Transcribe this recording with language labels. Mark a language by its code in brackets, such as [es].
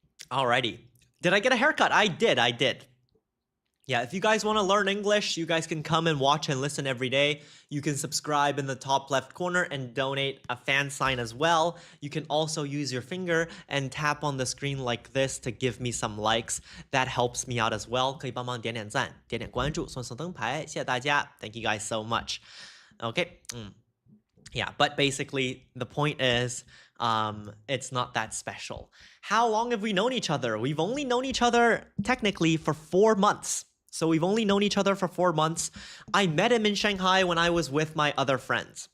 [en] Alrighty. Did I get a haircut? I did. Yeah, if you guys want to learn English, you guys can come and watch and listen every day. You can subscribe in the top left corner and donate a fan sign as well. You can also use your finger and tap on the screen like this to give me some likes. That helps me out as well. [zh] 可以帮忙点点赞，点点关注，送送灯牌，谢谢大家。 [en] Thank you guys so much. Okay. Yeah, but basically the point is it's not that special. How long have we known each other? We've only known each other technically for 4 months. So we've only known each other for 4 months. I met him in Shanghai when I was with my other friends.